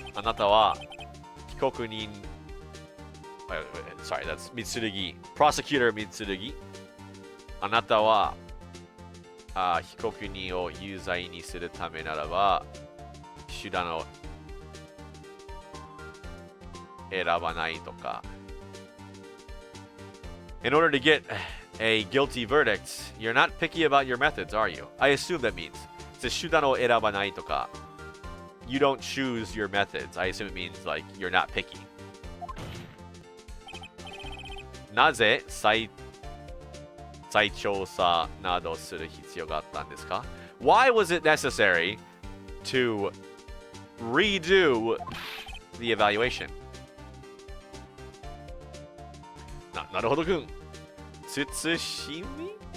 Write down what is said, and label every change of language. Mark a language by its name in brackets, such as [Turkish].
[Japanese] あなたは被告人 [English] Sorry, that's Mitsurugi. Prosecutor Mitsurugi. [Japanese] あなたは被告人を有罪にするためならば手段を選ばないとか. [English] In order to get a guilty verdict, you're not picky about your methods, are you? I assume that means. [Japanese] 手段を選ばないとか. [English] You don't choose your methods. I assume it means like you're not picky. [Japanese] なぜ再調査などする必要があったんですか? [English] Why was it necessary to redo the evaluation? [Japanese] なるほどくん.慎み?